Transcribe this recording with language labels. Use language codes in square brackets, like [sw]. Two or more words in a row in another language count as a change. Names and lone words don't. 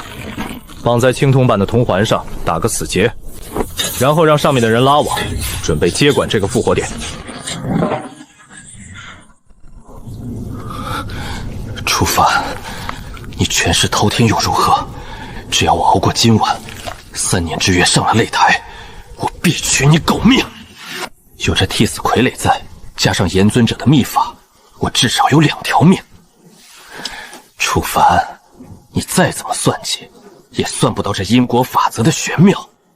[zh] 放在青銅板的銅環上，打個死結，然後讓上面的人拉網，準備接管這個復活點。楚凡，你權勢滔天又如何？只要我熬過今晚，3年之約上了擂台，我必取你狗命！有這替死傀儡在，加上炎尊者的秘法，我至少有2條命。楚凡，你再怎麼算計，也算不到這因果法則的玄妙。